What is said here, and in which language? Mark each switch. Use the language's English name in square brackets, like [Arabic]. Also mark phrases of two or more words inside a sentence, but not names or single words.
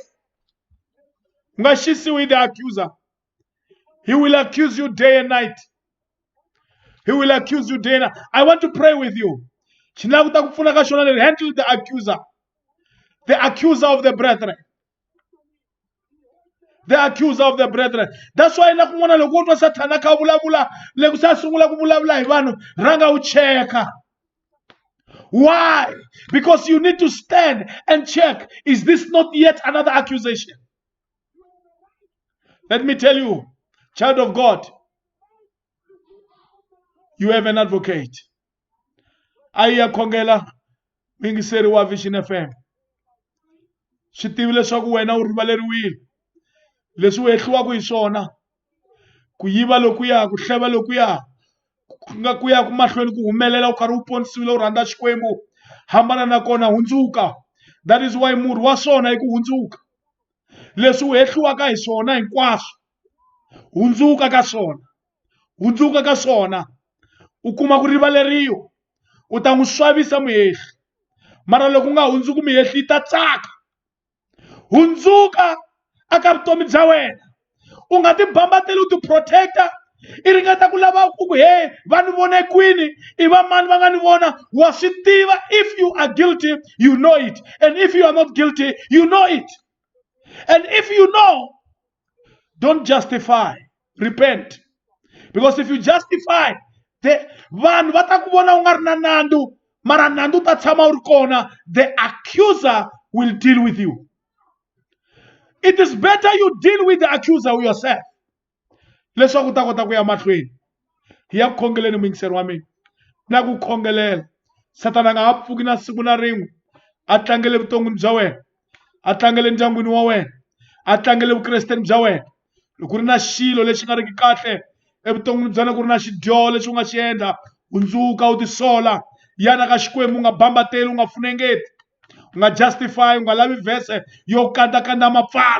[English] Ngashisi with the accuser. He will accuse you day and night. He will accuse you day and night. I want to pray with you. Handle the accuser. The accuser of the brethren. The accuser of the brethren. That's why [Tsonga] na kun'wana loko utwa Satana kha vulavula loko sa sungula ku vulavula hi vanhu ranga u cheka. [English] Why? Because you need to stand and check, is this not yet another accusation? Let me tell you, child of God, you have an advocate. [Tsonga] Aya khongela mingiseri wa Vision FM. Swi tivi leswaku wena u rivaleriwile. Leswi u hehliwaka hi swona, ku yiva lokuya, ku hleva lokuya, nga ku ya ku mahlweni ku humelela u karhi u ponisiwile u rhandza Xikwembu, hambana na kona, hundzuka. [English] That is why [Tsonga] murhi wa swona i ku hundzuka. Leswi u hehliwaka hi swona hinkwaswo, hundzuka ka swona, hundzuka ka swona. U kuma ku rivaleriwa, u ta n'wi swavisa muhehli, mara loko u nga hundzuki muhehli ta tsaka. Hundzuka aka vutomi bya wena, u nga ti bambateli u ti protecta, i ringeta ku lava ku he vanhu vona kwini, i va mani va nga ni vona. Wa swi tiva, [English] if you are guilty you know it, and if you are not guilty you know it. And if you know, don't justify, repent. Because if you justify, [Tsonga] vanhu va ta ku vona u nga ri na nandzu, mara nandzu ta tshama u ri kona. [English] The accuser will deal with you. It is better you deal with the accuser yourself. [Tsonga] Leswaku u ta kota ku ya mahlweni. Hi ya ku khongeleni mingiseri wa mina, na ku khongelela Satana nga ha pfuki na siku na rin'we a tlangele vuton'wini bya wena, a tlangele ndyangwini wa wena, a tlangele vukresteni bya wena. Loko ku ri na xilo lexi nga riki kahle evuton'wini bya wena, ku ri na xidyoho lexi u nga xi endla, hundzuka u tisola, yana ka Xikwembu, u nga bambateli, u nga funengeti, u nga justify, u nga lavi vhese yo kandakanda mapfalo.